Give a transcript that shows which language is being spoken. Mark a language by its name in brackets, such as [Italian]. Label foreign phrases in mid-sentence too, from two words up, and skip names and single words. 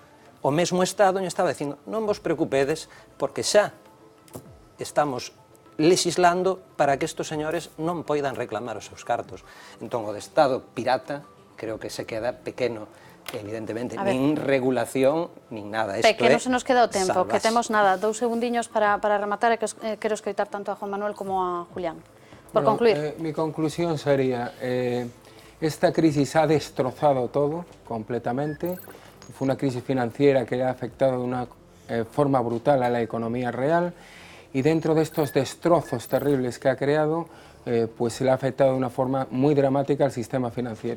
[Galician] O mesmo Estado estaba dicindo, non vos preocupedes, porque xa estamos legislando para que estos señores non poidan reclamar os seus cartos. Entón, o de Estado pirata creo que se queda pequeno, evidentemente, nin regulación, nin nada. Pequeno se nos queda o tempo, que temos nada, 2 segundiños para rematar, e que quero escoitar tanto a Juan Manuel como a Julián. Por concluir. [Spanish] Mi conclusión sería, esta crisis ha destrozado todo completamente. Fue una crisis financiera que ha afectado de una forma brutal a la economía real y dentro de estos destrozos terribles que ha creado, pues se le ha afectado de una forma muy dramática al sistema financiero.